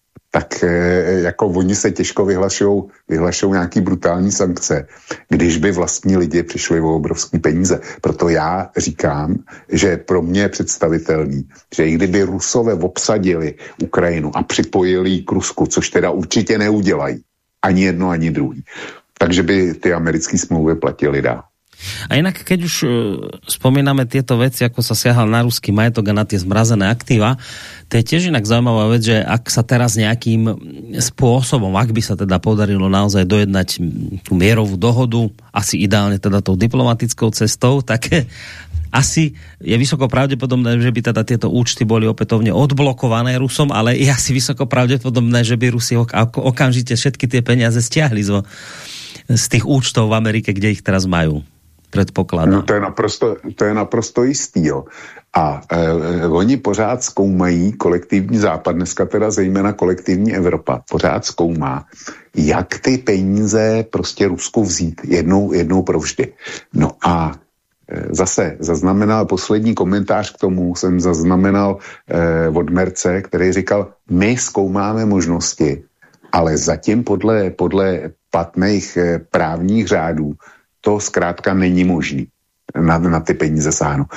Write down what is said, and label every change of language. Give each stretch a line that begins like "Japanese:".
Czech: Tak jako oni se těžko vyhlašujou nějaký brutální sankce, když by vlastní lidi přišli o obrovský peníze. Proto já říkám, že pro mě je představitelný, že i kdyby Rusové obsadili Ukrajinu a připojili ji k Rusku, což teda určitě neudělají, ani jedno, ani druhý, takže by ty americké smlouvy platili dál.
Slovak: A jinak, keď už spomíname tieto veci, ako sa siahal na ruský majetok a na tie zmrazené aktíva, to je tiež inak zaujímavá vec, že ak sa teraz nejakým spôsobom, ak by sa teda podarilo naozaj dojednať tú mierovú dohodu, asi ideálne teda tou diplomatickou cestou, tak asi je vysoko pravdepodobné, že by teda tieto účty boli opätovne odblokované Rusom, ale je asi vysoko pravdepodobné, že by Rusi okamžite všetky tie peniaze stiahli z tých účtov v Amerike, kde ich teraz majú.
Czech: Předpokládám. No to je naprosto jistý, jo. A oni pořád zkoumají kolektivní západ, dneska teda zejména kolektivní Evropa, pořád zkoumá, jak ty peníze prostě Rusku vzít jednou provždy. No a zase zaznamenal poslední komentář k tomu, jsem zaznamenal od Merce, který říkal, my zkoumáme možnosti, ale zatím podle platných právních řádů to zkrátka není možný na ty peníze sáhnout.